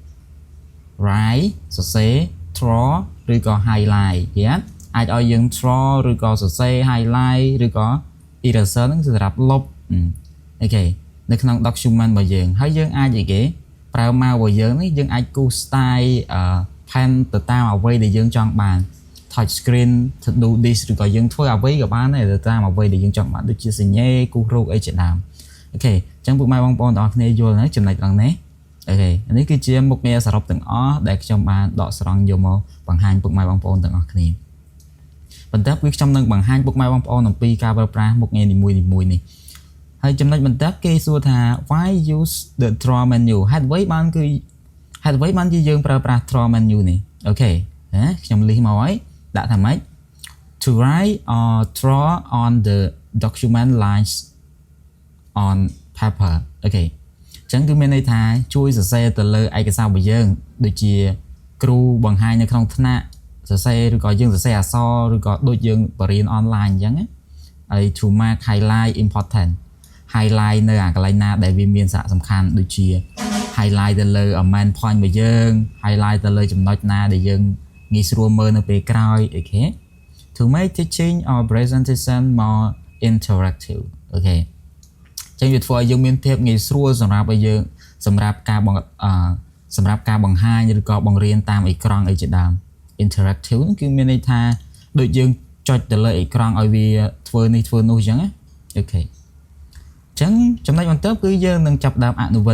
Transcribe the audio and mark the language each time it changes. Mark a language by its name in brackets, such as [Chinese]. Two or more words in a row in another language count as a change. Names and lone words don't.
[Khmer] write សរសេរ draw ឬក៏ highlight អាចឲ្យយើង draw ឬក៏សរសេរ highlight ឬក៏ eraser ហ្នឹងសម្រាប់លុបអូខេនៅក្នុង document របស់យើងហើយយើងអាចអីគេប្រើ mouse របស់យើងនេះយើង អាចគូស [English] style pen [Khmer] ទៅតាមអ្វីដែលយើងចង់បាន [English] touch screen to do this [Khmer] ឬក៏យើងធ្វើអ្វីក៏បានដែរទៅតាមអ្វីដែលយើងចង់បានដូចជាសញ្ញេគូ សរូបអីជាដើមអូខេអញ្ចឹងពុកម៉ែបងប្អូនទាំងអស់គ្នាយល់ហើយចំណុចឡើងនេះអូខេនេះគឺជាមុខងារ សរុបទាំងអស់ដែលខ្ញុំបានដកស្រង់យកមកបង្ហាញពុកម៉ែបងប្អូនទាំងអស់គ្នាបន្ទាប់គឺខ្ញុំនឹងបង្ហាញពុកម៉ែបងប្អូនអំពីការប្រើប្រាស់មុខងារនីមួយៗនេះហើយចំណុចបន្ទាប់គេសួរថា [English] why use the draw menu [Khmer] ហេតុអ្វីបានជាយើងប្រើប្រាស់ [English] draw menu [Khmer] នេះអូខេខ្ញុំលីសមកហើយដាក់ថាម៉េច [English] to write or draw on the document lines on paper [Khmer] អូខេចឹងគឺមានន័យថាជួយសរសេរទៅលើឯកសាររបស់យើងដូចជាគ្រូបង្ហាញនៅក្នុងថ្នាក់សរសេរឬក៏យើងសរសេរអក្សរឬក៏ដូចយើងបរៀនអនឡាញអញ្ចឹងហើយ [English] to mark highlight important highlight [Khmer] នៅអាកន្លែងណាដែលវាមានសារៈសំខាន់ដូចជា highlight ទៅលើ [English] main point [Khmer] របស់យើង highlight ទៅលើចំណុចណាដែលយើងងាយស្រួលមើលនៅពេលក្រោយអូខេ [English] to make teaching or presentation more interactive [Khmer] អូខេចឹងវាធ្វើឲ្យយើងមានភាពងាយស្រួលសម្រាប់ឲ្យយើងសម្រាប់ការបង្ហាញឬក៏បង្រៀនតាម អេក្រង់អីជាដើម interactive គឺមានន័យថាដូចយើងចុចទៅលើអេក្រង់ឲ្យវាធ្វើនេះធ្វើនោះអញ្ចឹងអូខេចឹងចំណុចបន្ទាប់គឺយើងនឹងចាប់ដើមអនុវត្ត